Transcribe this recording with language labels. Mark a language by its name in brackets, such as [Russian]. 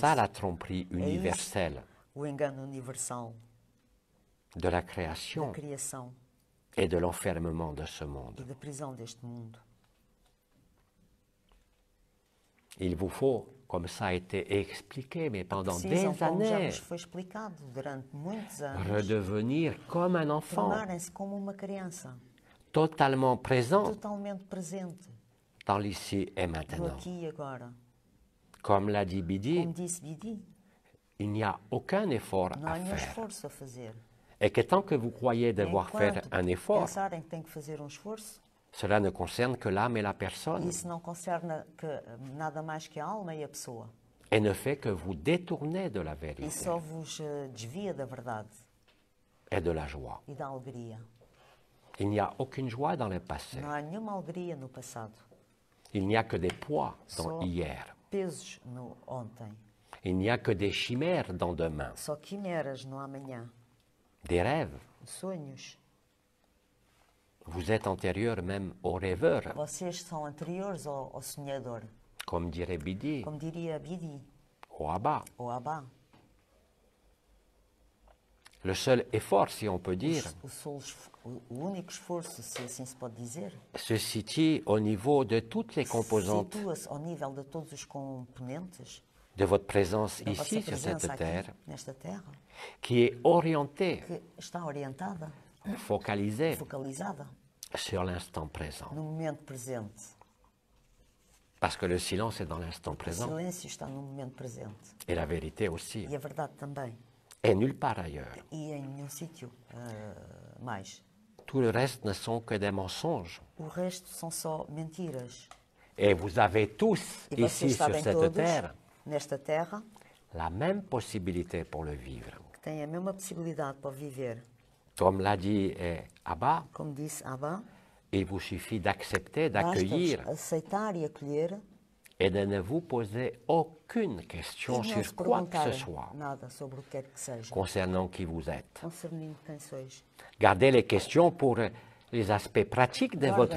[French] ça la tromperie universelle [Portuguese] O engano universal [French] de la [Portuguese] da [French] création [Portuguese] criação [French] et de l'enfermement de ce monde. [Portuguese] e da prisão deste mundo. [French] Il vous faut, comme ça a été expliqué, mais pendant [Portuguese] Precisam, [French] des [Portuguese] como já [French] années, [Portuguese] vos foi explicado durante muitos anos, [French] redevenir comme un enfant, [Portuguese] tornarem-se como uma criança, [French] totalement présent [Portuguese] totalmente presente, [French] dans l'ici et [Portuguese] no [French] maintenant. [Portuguese] aqui e agora. [French] Comme l'a dit Bidi, [Portuguese] Como disse Bidi, [French] il n'y a aucun effort [Portuguese] não [French] à [Portuguese] há nenhum [French] faire. [Portuguese] esforço a fazer. [French] Et que tant que vous croyez devoir faire [Portuguese] Enquanto [French] un effort, [Portuguese] pensarem que têm que fazer um esforço, [French] cela ne concerne que l'âme et la personne [Portuguese] isso não concerne nada mais que a alma e a pessoa. [French] et ne fait que vous détourner de la [Portuguese] E [French] vérité [Portuguese] só vos desvia da verdade [French] et de la joie. [Portuguese] e da alegria. [French] Il n'y a aucune joie dans le passé. [Portuguese] Não há nenhuma alegria no passado. [French] Il n'y a que des poids dans [Portuguese] Só [French] hier. [Portuguese] pesos no ontem. [French] Il n'y a que des chimères dans demain, [Portuguese] Só quimeras no amanhã. [French] des rêves. [Portuguese] Sonhos. [French] Vous êtes antérieur même au rêveur, [Portuguese] Vocês são anteriores ao sonhador. [French] comme dirait Bidi, [Portuguese] Como diria Bidi [French] au Abba. [Portuguese] ou Abba. [French] Le seul effort, si on peut dire, [Portuguese] O único esforço, se assim se pode dizer, [French] se situe au niveau de toutes les composantes [Portuguese] situa-se ao nível de todos os componentes [French] de votre présence [Portuguese] da vossa [French] ici sur [Portuguese] presença [French] cette [Portuguese] aqui, [French] terre, [Portuguese] nesta terra, [French] qui est orientée, [Portuguese] que está orientada, [French] focalisée [Portuguese] focalizada [French] sur l'instant présent. [Portuguese] no momento presente. [French] Parce que le silence est dans l'instant [Portuguese] O [French] présent [Portuguese] silêncio está no momento presente. [French] et la vérité aussi, [Portuguese] E a verdade também. [French] et nulle part ailleurs. [Portuguese] E em nenhum sítio mais. [French] Tout le reste ne sont que des mensonges. [Portuguese] O resto são só mentiras. [French] Et vous avez tous [Portuguese] E vocês [French] ici sur [Portuguese] sabem [French] cette [Portuguese] todos, [French] terre [Portuguese] nesta terra, [French] la même possibilité pour le vivre. [Portuguese] que têm a mesma possibilidade para viver. [French] Comme l'a dit Abba, [Portuguese] Como disse Abba, [French] il vous suffit d'accepter, [Portuguese] basta-vos [French] d'accueillir [Portuguese] aceitar e acolher [French] et de ne vous poser aucune question [Portuguese] e não se [French] sur quoi que ce [Portuguese] perguntarem [French] soit [Portuguese] nada sobre o que quer que seja, [French] concernant qui vous êtes. [Portuguese] concernindo quem sois. [French] Gardez les questions pour les aspects pratiques de votre